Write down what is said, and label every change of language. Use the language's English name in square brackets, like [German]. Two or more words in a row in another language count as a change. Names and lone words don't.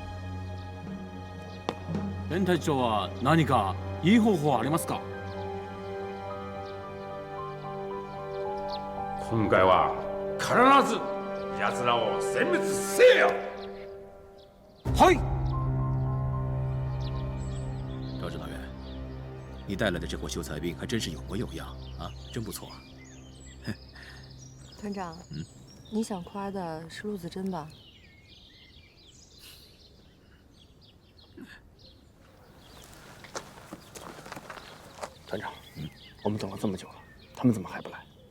[Japanese] 連隊長は何かいい方法はありますか？今回は必ず奴らを殲滅せよ。はい。 [Chinese] 赵指导员，你带来的这伙秀才兵还真是有模有样啊，真不错。团长，你想夸的是陆子珍吧？团长，我们等了这么久了，他们怎么还不来？